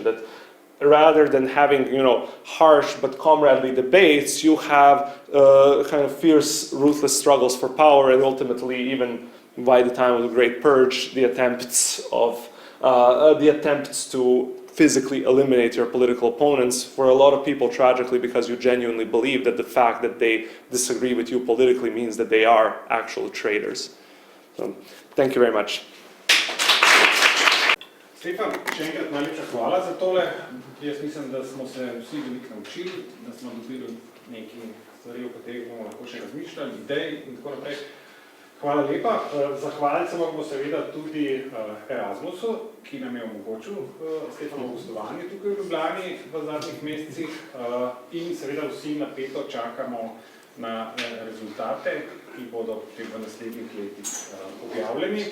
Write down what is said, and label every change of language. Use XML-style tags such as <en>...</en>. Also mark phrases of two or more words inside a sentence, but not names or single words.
<en>That rather than having, harsh but comradely debates, you have kind of fierce, ruthless struggles for power, and ultimately, even by the time of the Great Purge, the attempts to physically eliminate your political opponents, for a lot of people, tragically, because you genuinely believe that the fact that they disagree with you politically means that they are actual traitors. So, thank you very much. Stefan,</en> <sl>še enkrat najlepša hvala za tole. Jaz mislim, da smo se vsi veliko naučili, da smo dobili nekaj stvari, o katerih bomo lahko še razmišljali, idej in tako naprej. Hvala lepa. Zahvaliti se moramo seveda tudi Erasmusu, ki nam je omogočil Stefanovo gostovanje tukaj v Ljubljani v zadnjih mesecih, in seveda vsi napeto čakamo na rezultate, ki bodo potem v naslednjih letih objavljeni.</sl>